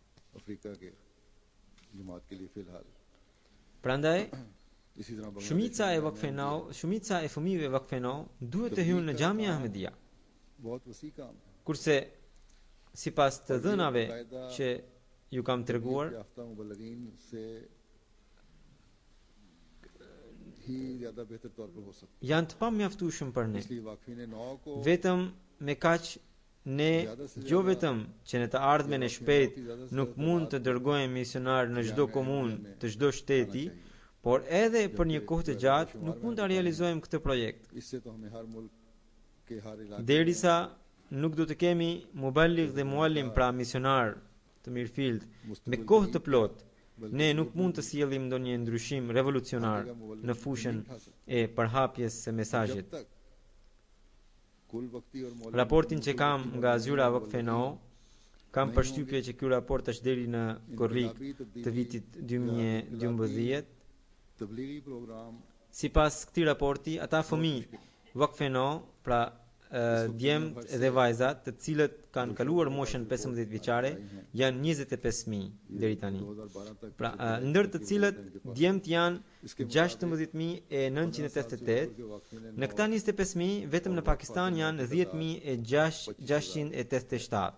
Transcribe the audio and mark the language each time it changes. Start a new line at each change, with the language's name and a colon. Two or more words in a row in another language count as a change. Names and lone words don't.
Albanian: Prandaj, shumica e fëmijëve vakfeno duhet të hyjnë në xhamia Ahmedia. Kurse sipas të dhënave që ju kam treguar
Urdu: یافتہ مبلغین سے ہی زیادہ بہتر طور پر ہو سکتا
Albanian: janë të pamjaftueshëm për
Urdu: है।
Albanian: ne.
Urdu: اس لیے واقفی نے 9 کو
Albanian: Vetëm me kaq ne jo vetëm që në të ardhmen e shpejt nuk mund të dërgojmë misionar në çdo komunë të çdo shteti, por edhe për një kohë të gjatë nuk mund ta realizojmë këtë projekt.
Urdu: اس سے تو ہمیں ہر ملک کے ہر علاقے
Albanian: Derisa nuk do të kemi muballigh dhe muallim, pra misionar të mirëfilt me kohë të plot, ne nuk mund të sjellim ndonjë ndryshim revolucionar në fushën e përhapjes së mesazhit.
Urdu: جب تک کل وقتی اور مولوی
Albanian: Raportin që kam nga zyra Vakfe No, kam përshtypje që ky raport është deri në korrik të vitit 2012.
Urdu: تبلیغی پروگرام
Albanian: Sipas këtij raporti, ata fëmijë Vakfe No, pra djemt dhe vajzat të cilët kanë kaluar moshën 15 vjeçare janë 25.000 deri tani.
Urdu: 2012 तक
Albanian: Pra ndër të cilët djemt janë 16.988, në këta 25.000 vetëm në Pakistan janë 10.687.